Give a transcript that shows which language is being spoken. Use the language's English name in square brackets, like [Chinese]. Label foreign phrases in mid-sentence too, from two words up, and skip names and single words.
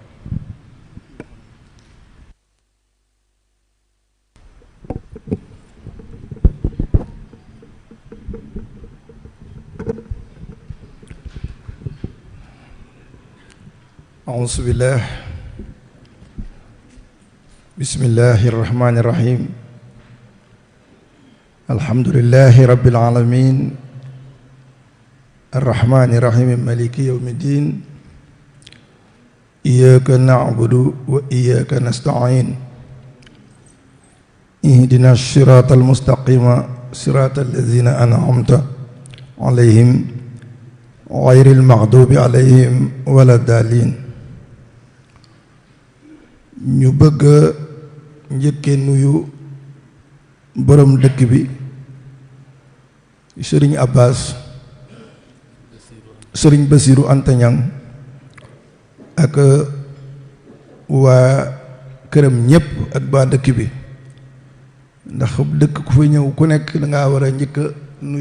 [Arabic] أعوذ بالله بسم الله الرحمن الرحيم الحمد لله رب العالمين الرحمن الرحيم مالك يوم الدين إياك نعبد وإياك نستعين اهدنا الصراط المستقيم صراط الذين أنعمت عليهم غير المغضوب عليهم ولا الضالين [Wolof] ñu bëgg njëkkee nuyu borom dëkk bi sëriñ Abbas sëriñ Basiru Anta Ñang ak waa këram ñépp ak waa dëkk bi ndax dëkk ku fa ñëw ku nekk dangaa war a njëkk a nuyu